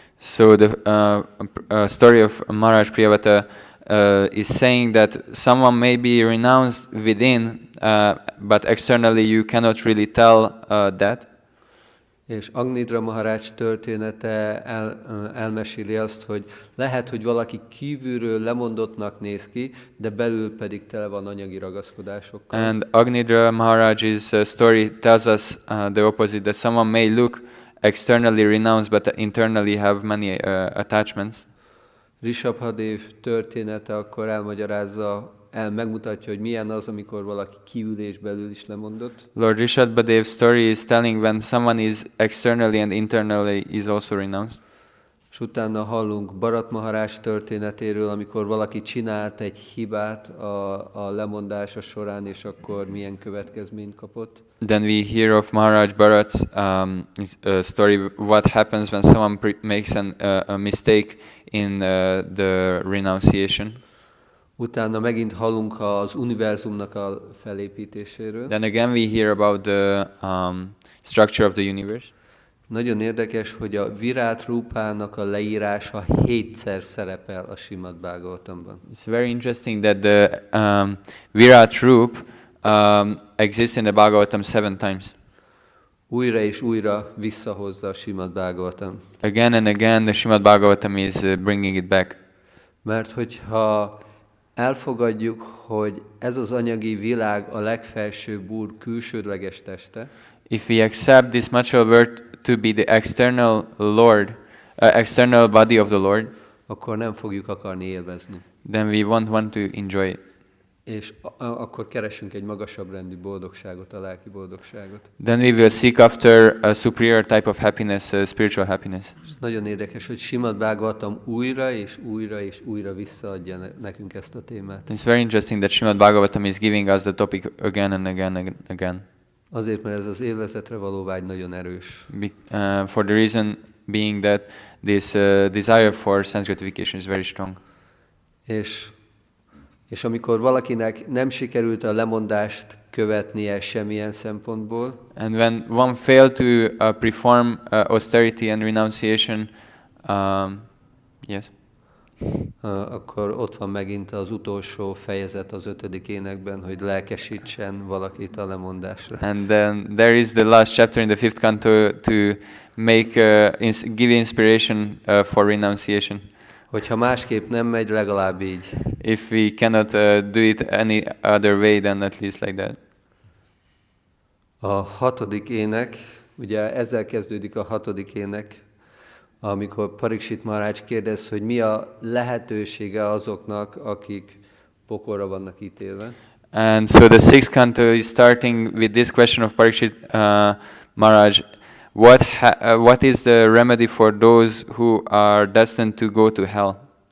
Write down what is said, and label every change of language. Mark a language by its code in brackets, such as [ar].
[en] So the story of Maharaj Priyavata is saying that someone may be renounced within, but externally you cannot really tell that. [hu] És Agnidra Maharaj története elmeséli azt, hogy lehet, hogy valaki kívülről lemondottnak néz ki, de belül pedig tele van anyagi ragaszkodásokkal. [en] And Agnidra Maharaj's story tells us the opposite, that someone may look externally renounced, but internally have many attachments. [hu] Rishabhadev története akkor megmutatja, hogy milyen az, amikor valaki kívül és belül is lemondott. [en] Lord Rishabhadev's story is telling when someone is externally and internally is also renounced. [hu] És És utána hallunk Bharat Maharaj történetéről, amikor valaki csinált egy hibát a lemondása során, és akkor milyen következményt kapott. [en] Then we hear of Maharaj Bharat's story, what happens when someone makes a mistake in the renunciation. [hu] Utána megint hallunk az univerzumnak a felépítéséről. [en] Then again we hear about the structure of the universe. [hu] Nagyon érdekes, hogy a Virát Rúpának a leírása 7-szer szerepel a Srimad Bhagavatamban. [en] It's very interesting that the Virat Roop exists in the Bhagavatam 7 times. [hu] Újra és újra visszahozza a Srimad Bhagavatam. [en] Again and again the Srimad Bhagavatam is bringing it back. [hu] Mert hogyha elfogadjuk, hogy ez az anyagi világ a legfelsőbb Úr külsődleges teste, [en] If we accept this material world to be the external Lord, external body of the Lord, [hu] akkor nem fogjuk akarni élvezni. [en] then we won't want to enjoy it. [hu] És akkor keresünk egy magasabb rendű boldogságot, a lelki boldogságot. [en] Then we will seek after a superior type of happiness, spiritual happiness. [hu] És nagyon érdekes, hogy Srimad Bhagavatam újra és újra és újra visszaadja nekünk ezt a témát. [en] It's very interesting that Srimad Bhagavatam is giving us the topic again and again and again. [hu] Azért, mert ez az élvezetre való vágy nagyon erős. [en] For the reason being that this desire for sense gratification is very strong. [hu] És amikor valakinek nem sikerült a lemondást követnie semmilyen szempontból, [en] And when one failed to perform austerity and renunciation, yes. [hu] Akkor ott van megint az utolsó fejezet az 5. énekben, hogy lelkesítsen valakit a lemondásra. [en] And then there is the last chapter in the 5th canto to make give inspiration for renunciation. [hu] Hogyha másképp nem megy, legalább így. [en] If we cannot do it any other way, then at least like that. [hu] A 6. ének, ugye ezzel kezdődik a 6. ének, amikor Pariksit Maharaj kérdez, hogy mi a lehetősége azoknak, akik pokolra vannak ítélve. [en] And so the 6th canto is starting with this question of Parikshit Maharaj. What is the remedy for those who are destined to go to hell?